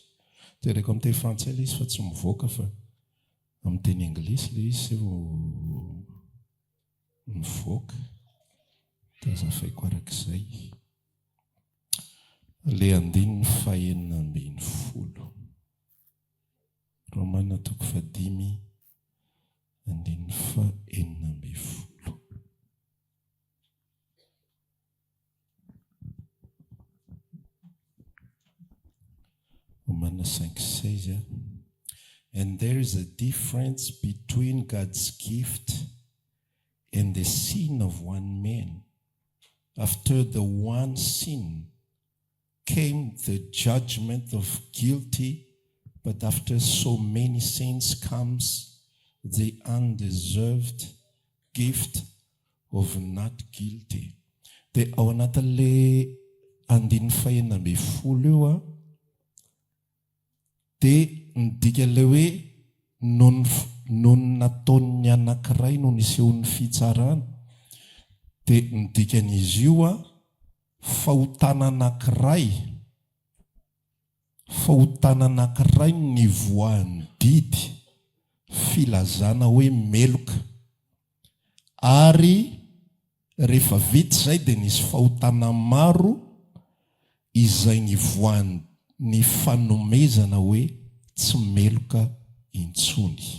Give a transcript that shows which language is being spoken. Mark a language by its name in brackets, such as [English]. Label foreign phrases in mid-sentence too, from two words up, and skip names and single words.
[Malagasy] Tereko amin'ny teny frantsay ilay izy fa tsy mivoaka, fa amin'ny teny anglisy ilay izy mivoaka. Dia hazavaiko arak'izay. Ilay 9:10. Romanina toko 5 9:10. [English] Romans 5:16. And there is a difference between God's gift and the sin of one man. After the one sin came the judgment of guilty, but after so many sins comes the undeserved gift of not guilty. [Malagasy] Dia ao anatin'ilay 9:10 io dia midika ilay hoe noho ny nataon'ny anankiray no nisehoan'ny fitsarana. Dia midikan'izy io fahotana anankiray nivoahan'ny didy filazana hoe meloka, ary rehefa vita izay dia nisy fahotana maro izay nivoahan'ny ny fanomezana hoe tsy meloka intsony.